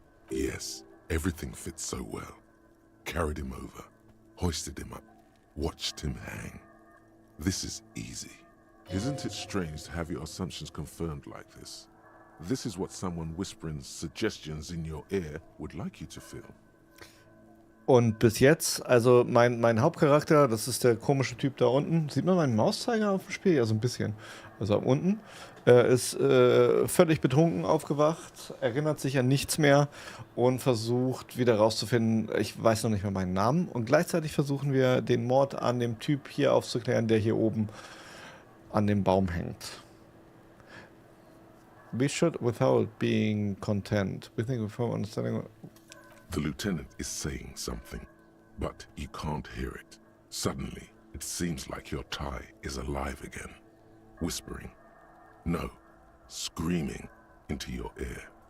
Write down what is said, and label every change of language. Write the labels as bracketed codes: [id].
[en] Yes, everything fits so well. Carried him over, hoisted him up, watched him hang. This is easy. Isn't it strange to have your assumptions confirmed like this? This is what someone whispering suggestions in your ear would like you to feel. [de] Und bis jetzt, also mein Hauptcharakter, das ist der komische Typ da unten. Sieht man meinen Mauszeiger auf dem Spiel? Ja, so ein bisschen. Also unten. Ist völlig betrunken aufgewacht, erinnert sich an nichts mehr und versucht wieder rauszufinden, ich weiß noch nicht mehr meinen Namen. Und gleichzeitig versuchen wir, den Mord an dem Typ hier aufzuklären, der hier oben an dem Baum hängt. [en] We should without being content. We think before understanding. The lieutenant is saying something, but you can't hear it. Suddenly, it seems like your tie is alive again, whispering, no, screaming into your ear.